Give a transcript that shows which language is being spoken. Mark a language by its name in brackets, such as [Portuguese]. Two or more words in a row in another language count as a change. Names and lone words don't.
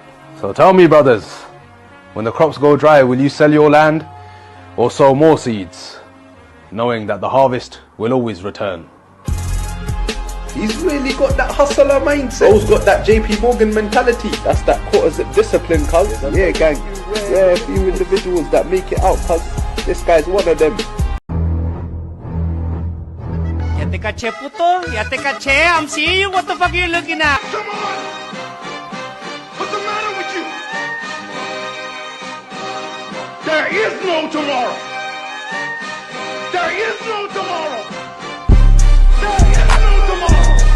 [English] So tell me, brothers, when the crops go dry, will you sell your land or sow more seeds, knowing that the harvest will always return? He's really got that hustler mindset. Bro's got that JP Morgan mentality. That's that quarter zip discipline, cuz. Yeah, gang. Yeah, a few individuals that make it out, cuz. This guy's one of them. [Spanish] Ya te caché, puto. Ya te caché. [English] I'm seeing you. What the fuck are you looking at? Come on! What's the matter with you? There is no tomorrow. There is no tomorrow. There is no tomorrow.